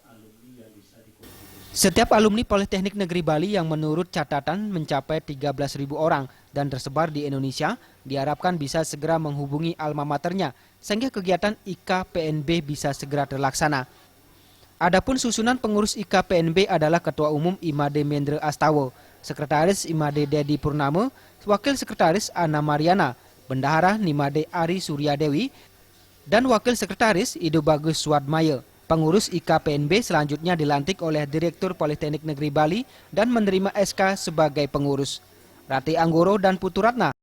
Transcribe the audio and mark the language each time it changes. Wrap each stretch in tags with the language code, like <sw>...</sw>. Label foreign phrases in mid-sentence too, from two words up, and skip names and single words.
<id>Setiap alumni Politeknik Negeri Bali yang menurut catatan mencapai 13.000 orang dan tersebar di Indonesia diharapkan bisa segera menghubungi alma maternya sehingga kegiatan IKPNB bisa segera terlaksana. Adapun susunan pengurus IKPNB adalah Ketua Umum Imade Mendra Astawa, Sekretaris Imade Dedi Purnama, Wakil Sekretaris Ana Mariana, Bendahara Nimade Ari Suryadewi, dan Wakil Sekretaris Ido Bagus Swadmaya. Pengurus IKPNB selanjutnya dilantik oleh Direktur Politeknik Negeri Bali dan menerima SK sebagai pengurus. Rati Anggoro dan Putu Ratna</id>